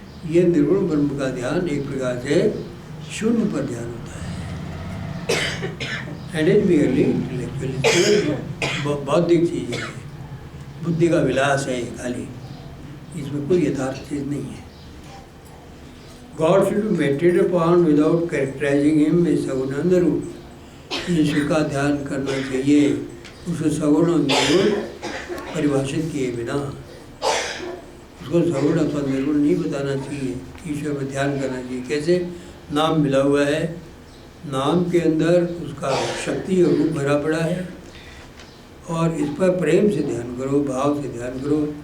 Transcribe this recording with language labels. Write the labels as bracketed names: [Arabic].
[Hindi] ये निर्गुण ब्रह्म का ध्यान एक प्रकार से शून्य पर ध्यान होता है। [English] and is barely intellectual, [Hindi] बौद्धिक चीज है, बुद्धि का विलास है खाली, इसमें कोई यथार्थ चीज नहीं है। [English] God should be meditated upon without characterizing him with [Hindi] सगुण और निर्गुण। ईश्वर का ध्यान करना चाहिए, उसे सगुण और निर्गुण परिभाषित किए बिना, उसको सगुण अथवा निर्गुण नहीं बताना चाहिए। ईश्वर पर ध्यान करना चाहिए। कैसे? नाम मिला हुआ है, नाम के अंदर उसका शक्ति और रूप भरा पड़ा है, और इस पर प्रेम से ध्यान करो, भाव से ध्यान करो।